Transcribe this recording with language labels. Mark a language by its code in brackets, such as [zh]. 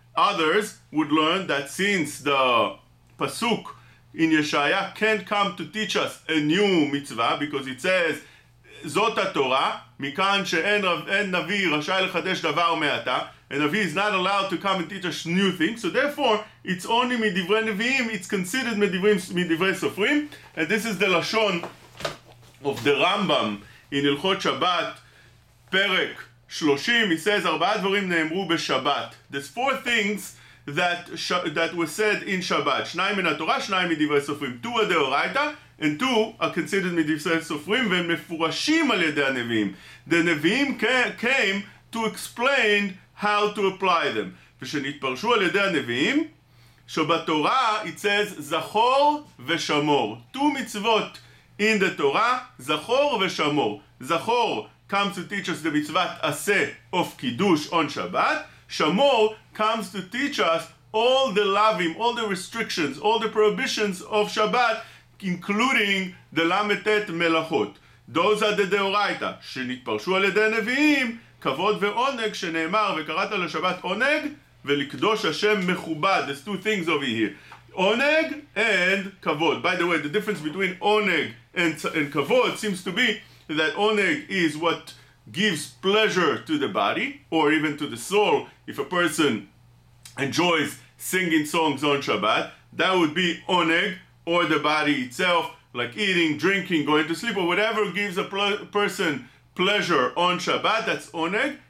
[en] Others would learn that since the pasuk in Yeshaya can't come to teach us a new mitzvah, because it says Zot HaTorah, [he] מכאן שאין נביא רשאי לחדש דבר מעתה. [en] A Navi is not allowed to come and teach us new things, so therefore it's only [he] מדברי נביאים, [en] it's considered [he] מדברי סופרים. [en] And this is the Lashon of the Rambam in הלכות שבת, פרק 30. He says [he] ארבעה דברים נאמרו בשבת. [en] There's four things that was said in Shabbat. [he] שניים מן התורה, שניים מדברי סופרים. [en] Two are [he] דאורייתא, [en] and two are considered [he] מדברי סופרים, והם מפורשים על ידי הנביאים. [en] The נביאים came to explain how to apply them. [he] ושנתפרשו על ידי הנביאים, שבתורה [en] it says [he] זכור ושמור. [en] Two mitzvot in the Torah, [he] זכור ושמור. [en] זכור comes to teach us the mitzvah aseh of kiddush on Shabbat. Shamor comes to teach us all the lavim, all the restrictions, all the prohibitions of Shabbat, including the lametet melachot. Those are the deoraita. [he] שנתפרשו על ידי הנביאים, כבוד ועונג, שנאמר וקראת לשבת עונג ולקדוש השם מכובד. [en] There's two things over here. Oneg and kavod. By the way, the difference between oneg and kavod seems to be that oneg is what gives pleasure to the body or even to the soul. If a person enjoys singing songs on Shabbat, that would be oneg, or the body itself, like eating, drinking, going to sleep, or whatever gives a person pleasure on Shabbat, that's oneg.